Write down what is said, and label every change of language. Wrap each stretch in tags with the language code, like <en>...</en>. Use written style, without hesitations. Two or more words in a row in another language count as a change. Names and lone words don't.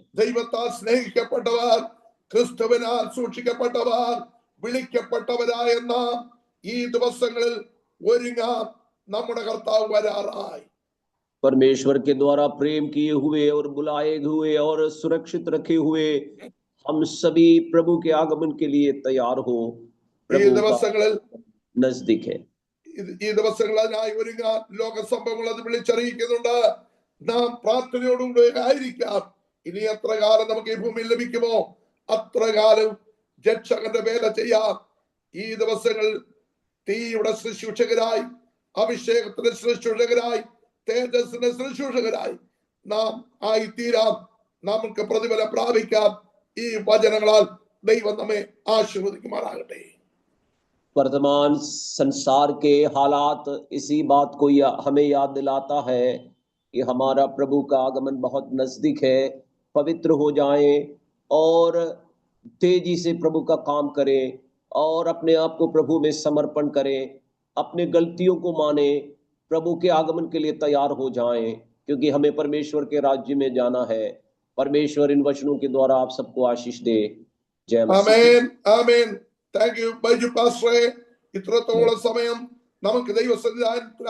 <ml>ദൈവത്താൽ സ്നേഹിക്കപ്പെട്ടവർ, ക്രിസ്തുവിനാൽ സൂക്ഷിക്കപ്പെട്ടവർ, വിളിക്കപ്പെട്ടവരായ നാം ഈ ദിവസങ്ങളിൽ ഒരുങ്ങാം. നമ്മുടെ കർത്താവ് വരാറായി.</ml> <hi>परमेश्वर के द्वारा प्रेम किए हुए और बुलाए हुए और सुरक्षित रखे हुए हम सभी प्रभु के आगमन के लिए तैयार हो। प्रभु का नजदीक है।</hi> <ml>ഈ ദിവസങ്ങളിൽ അതിനായി ഒരുങ്ങാൻ ലോക സംഭവങ്ങൾ അത് വിളിച്ചറിയിക്കുന്നുണ്ട്. നാം പ്രാർത്ഥനയോടുകൂടി ആയിരിക്കാം. ഇനി എത്ര കാലം നമുക്ക് ഈ ഭൂമിയിൽ ലഭിക്കുമോ അത്ര കാലം രക്ഷകന്റെ വേല ചെയ്യാം. ഈ ദിവസങ്ങളിൽ തീയുടെ ശുശ്രൂഷകരായി, അഭിഷേകത്തിന്റെ ശുശ്രൂഷകരായി, തേജസ്സിന്റെ ശുശ്രൂഷകരായി നാം ആയിത്തീരാം. നമുക്ക് പ്രതിഫലം പ്രാപിക്കാം. ഈ വചനങ്ങളാൽ ദൈവം നമ്മെ ആശീർവദിക്കുമാറാകട്ടെ.</ml> <hi>वर्तमान संसार के हालात इसी बात को हमें याद दिलाता है कि हमारा प्रभु का आगमन बहुत नजदीक है। पवित्र हो जाएं और तेजी से प्रभु का काम करें और अपने आप को प्रभु में समर्पण करें। अपने गलतियों को माने, प्रभु के आगमन के लिए तैयार हो जाएं, क्योंकि हमें परमेश्वर के राज्य में जाना है। परमेश्वर इन वचनों के द्वारा आप सबको आशीष दे। जय मसीह।</hi> <ml>ആമേൻ, ആമേൻ.</ml> <en>thank you</en> <ml>ബൈജു പാസ്റ്ററെ. ഇത്രത്തോളം സമയം നമുക്ക് ദൈവസന്നിധാനത്തിൽ</ml>